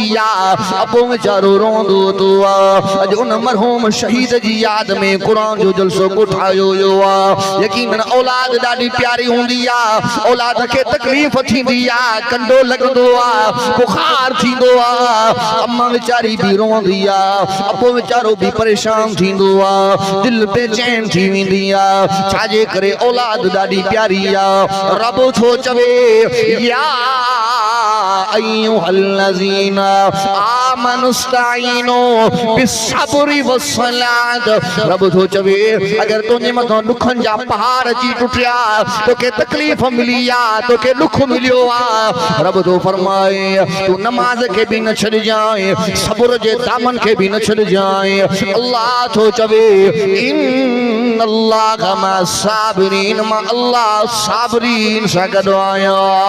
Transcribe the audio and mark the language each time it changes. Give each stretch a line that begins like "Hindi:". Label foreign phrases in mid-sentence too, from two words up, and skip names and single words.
Sindhi: अबो बेचारो रोंदो तो अज उन मरहूम शहीद जी याद में कुरान जो जलसो कोठायो यो यकीनन औलाद ॾाढी प्यारी हूंदी आहे औलाद खे तकलीफ़ थींदी आहे कंडो लॻंदो आहे बुखार थींदो आहे अम्मा वीचारी बि रोंदी आहे अबो वीचारो बि परेशान थींदो आहे दिलि बेचैन थी वेंदी आहे छाजे करे औलाद ॾाढी प्यारी आहे रब थो चवे या
Arabic: أيها الذين آمنوا استعينوا بالصبر والصلاة
Sindhi: रब थो चवे अगर तुंहिंजे मथां दुखनि जा पहाड़ जी टुटिया तोखे तकलीफ़ मिली आहे तोखे दुख मिलियो आहे रब थो फरमाए तू नमाज खे बि न छॾिजांइ सब्र जे दामन खे बि न छॾिजांइ अल्लाह थो चवे
Arabic: إن الله مع الصابرين
Sindhi: मां अल्लाह साबिरीन सां गॾु आहियां